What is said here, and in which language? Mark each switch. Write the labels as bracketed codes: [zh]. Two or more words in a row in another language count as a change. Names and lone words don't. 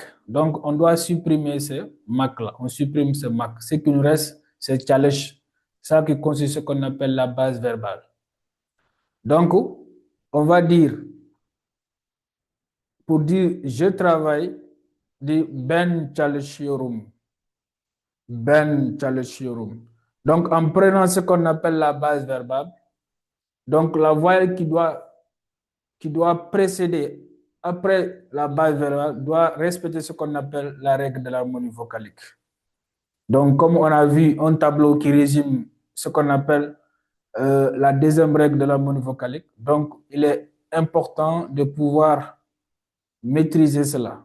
[fr] Donc, on doit supprimer ce mak-là. On supprime ce mak. Ce qui nous reste, c'est challenge. Ça qui constitue ce qu'on appelle la base verbale. Donc, on va dire, pour dire je travaille, dit [tr] ben çalışıyorum. Ben çalışıyorum. [fr] Donc, en prenant ce qu'on appelle la base verbale, donc la voyelle qui doit précéder après la base verbale doit respecter ce qu'on appelle la règle de l'harmonie vocalique. Donc, comme on a vu un tableau qui résume ce qu'on appelle la deuxième règle de l'harmonie vocalique, donc il est important de pouvoir maîtriser cela.